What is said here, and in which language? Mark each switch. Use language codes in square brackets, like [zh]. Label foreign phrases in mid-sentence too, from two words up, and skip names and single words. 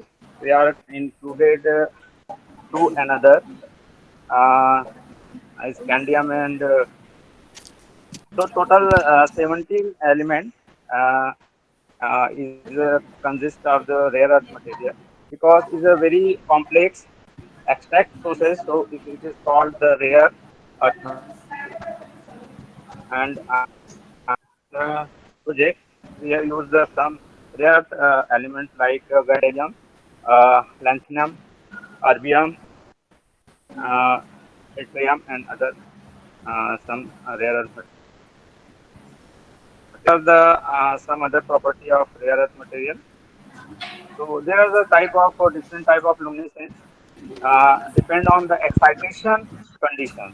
[en] They are included to another scandium and so total 17 elements consist of the rare earth material, because it's a very complex extract process, so it is called the rare earth. And the project we have used some rare elements like gadolinium, lanthanum, erbium, yttrium, and other some rare earth materials. Some other property of rare earth material. So there is a type of different type of luminescence depend on the excitation condition.